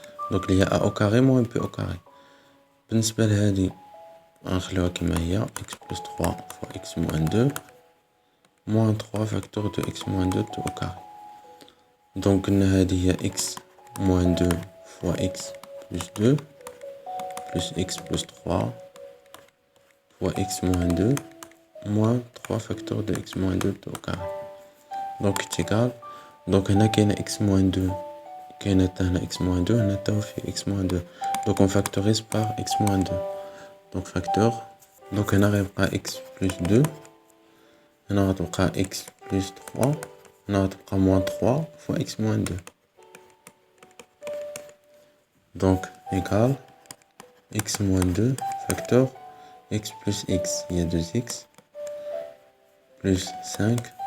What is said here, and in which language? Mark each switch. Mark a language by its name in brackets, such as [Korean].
[French] Donc, il y a a au carré moins b au carré. [Arabic] بالنسبة لهذه غنخليوها كما هي [French] x plus 3 fois x moins 2 moins 3 facteurs de x moins 2 tout au carré. Donc, [Arabic] قلنا هذه هي [French] x moins 2 fois x plus 2 plus x plus 3 fois x moins 2 moins 3 facteurs de x moins 2 tout au carré. Donc c'est égal. [Arabic] Donc هنا كاينة x moins 2 كاينة حتى هنا x moins 2 هنا حتى في x moins 2. [French] Donc on factorise par x moins 2. Donc facteur. [Arabic] Donc هنا غيبقى x plus 2 هنا غتبقى x plus 3 هنا غتبقى moins 3 fois x moins 2. [French] Donc égal x moins 2 facteur x plus x, il y a 2x plus 5.